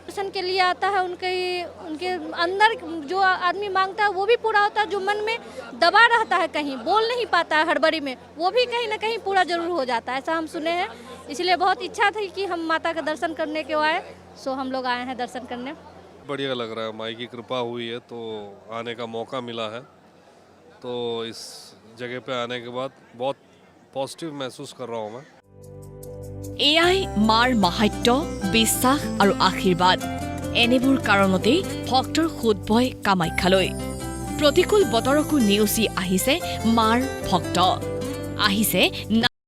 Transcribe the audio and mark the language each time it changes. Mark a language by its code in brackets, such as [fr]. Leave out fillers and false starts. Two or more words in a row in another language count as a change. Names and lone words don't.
[hi] दर्शन के लिए आता है उनके अंदर जो आदमी मांगता है वो भी पूरा होता है जो मन में दबा रहता है कहीं बोल नहीं पाता है हड़बड़ी में वो भी कहीं ना कहीं पूरा जरूर हो जाता है ऐसा हम सुने हैं इसलिए बहुत इच्छा थी कि हम माता का दर्शन करने के आए सो हम लोग आए हैं दर्शन करने बढ़िया लग रहा है माई की कृपा हुई है तो आने का मौका मिला है तो इस जगह पे आने के बाद बहुत पॉजिटिव महसूस कर रहा हूँ मैं [as] এয়াই মাৰ মাহাত্য বিশ্বাস আৰু আশীৰ্বাদ এনেবোৰ কাৰণতেই ভক্তৰ সোঁত বয় কামাখ্যালৈ প্ৰতিকূল বতৰকো নেওচি আহিছে মাৰ ভক্ত আহিছে